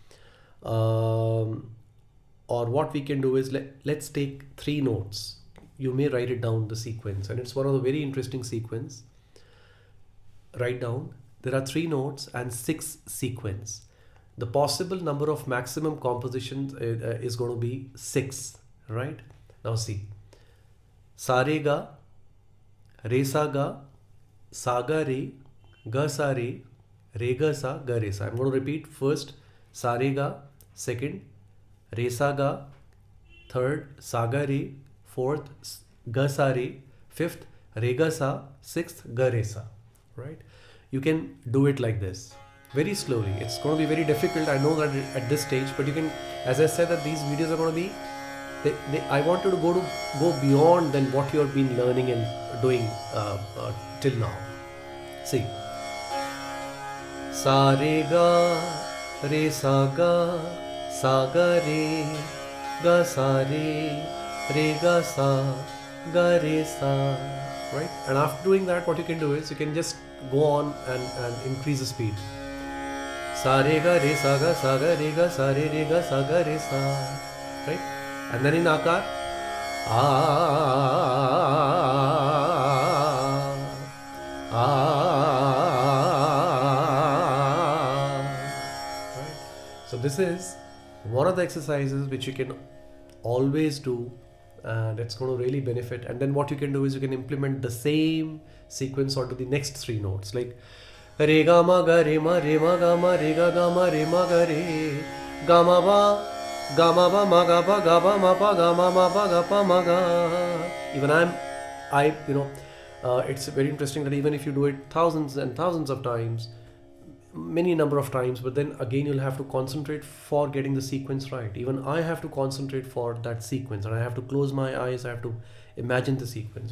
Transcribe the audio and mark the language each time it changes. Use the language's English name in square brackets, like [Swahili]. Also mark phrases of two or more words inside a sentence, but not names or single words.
[English] Or what we can do is, let's take 3 notes. You may write it down, the sequence, and it's one of the very interesting sequence. Write down, there are 3 notes and 6 sequence. The possible number of maximum compositions is going to be 6, right? Now see, sa re ga, re sa ga, re, ga sa re ga sa, ga re sa. I'm going to repeat. First, sa re ga. Second, re sa ga. Third, sa ga re. Fourth, ga sa re. Fifth, re ga sa. Sixth, ga re sa. Right? You can do it like this, very slowly. It's going to be very difficult, I know that at this stage, but you can, as I said, that these videos are going to be, I want you to go beyond than what you have been learning and doing till now. See, sa re sa ga re, ga sa re ga sa, ga re sa. Right? And after doing that, what you can do is you can just go on and increase the speed. Sa re ga re ga sa re ga sa ga re sa. Right? And then in akar, right? So this is one of the exercises which you can always do, and it's going to really benefit. And then what you can do is you can implement the same sequence onto the next 3 notes, like re ga ma ga ma re ma ga re ga ma ba ma ga ma pa ga pa ma ga. Even it's very interesting that even if you do it thousands and thousands of times, many number of times, but then again you'll have to concentrate for getting the sequence right. Even I have to concentrate for that sequence, and I have to close my eyes, I have to imagine the sequence.